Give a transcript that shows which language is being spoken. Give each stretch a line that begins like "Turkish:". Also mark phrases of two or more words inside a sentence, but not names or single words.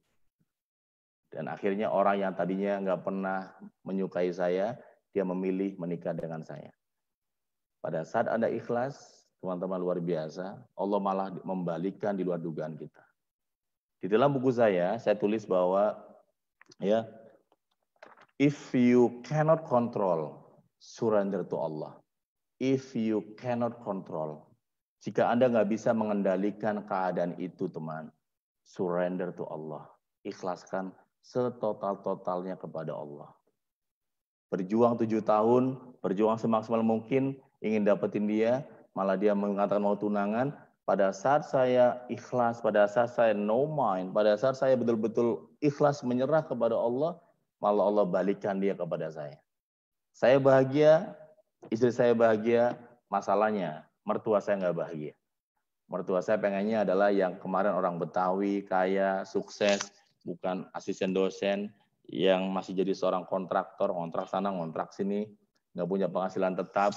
Indonesian: Dan akhirnya orang yang tadinya nggak pernah menyukai saya, dia memilih menikah dengan saya. Pada saat Anda ikhlas, teman-teman luar biasa, Allah malah membalikkan di luar dugaan kita. Di dalam buku saya tulis bahwa ya,
English: if you cannot control, surrender to Allah. If you cannot control,
Indonesian: jika Anda nggak bisa mengendalikan keadaan itu, teman,
English: surrender to Allah.
Indonesian: Ikhlaskan setotal-totalnya kepada Allah. Berjuang 7 tahun, berjuang semaksimal mungkin, ingin dapetin dia, malah dia mengatakan mau tunangan. Pada saat saya ikhlas, pada saat saya
English: no mind,
Indonesian: pada saat saya betul-betul ikhlas menyerah kepada Allah, malah Allah balikkan dia kepada saya. Saya bahagia, istri saya bahagia, masalahnya mertua saya nggak bahagia. Mertua saya pengennya adalah yang kemarin orang Betawi, kaya, sukses, bukan asisten dosen yang masih jadi seorang kontraktor, ngontrak sana, ngontrak sini, nggak punya penghasilan tetap.